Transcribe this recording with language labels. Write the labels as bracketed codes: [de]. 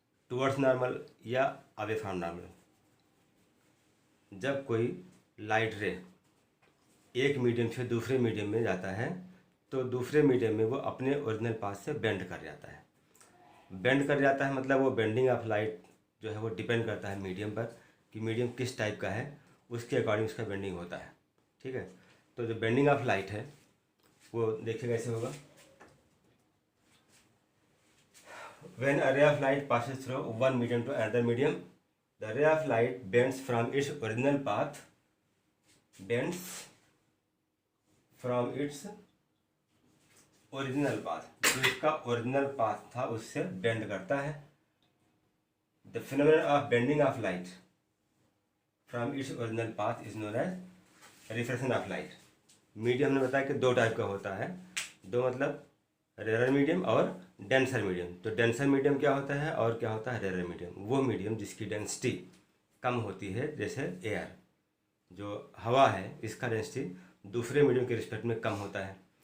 [en] towards normal [hi] या [en] Away from normal. [hi] जब कोई लाइट रे एक मीडियम से दूसरे मीडियम में जाता है तो दूसरे मीडियम में वो अपने ओरिजिनल पाथ से बेंड कर जाता है। बेंड कर जाता है मतलब वो बेंडिंग ऑफ लाइट जो है वो डिपेंड करता है मीडियम पर कि मीडियम किस टाइप का है, उसके अकॉर्डिंग उसका बेंडिंग होता है। ठीक है, तो जो बेंडिंग ऑफ लाइट है वो देखिए कैसे होगा। [en] when a ray of light passes through one medium to another medium, the ray of light bends from its original path, bends from its original path, [hi] जो इसका ओरिजिनल पाथ था उससे bend करता है। [en] The phenomenon of bending of light from its original path is known as refraction of light. [hi] Medium हमने बताया कि दो टाइप का होता है, दो मतलब रेयर मीडियम और डेंसर मीडियम। तो डेंसर मीडियम क्या होता है और क्या होता है रेयर मीडियम? वो मीडियम जिसकी डेंसिटी कम होती है, जैसे एयर, जो हवा है इसका डेंसिटी दूसरे मीडियम के रिस्पेक्ट में कम होता है।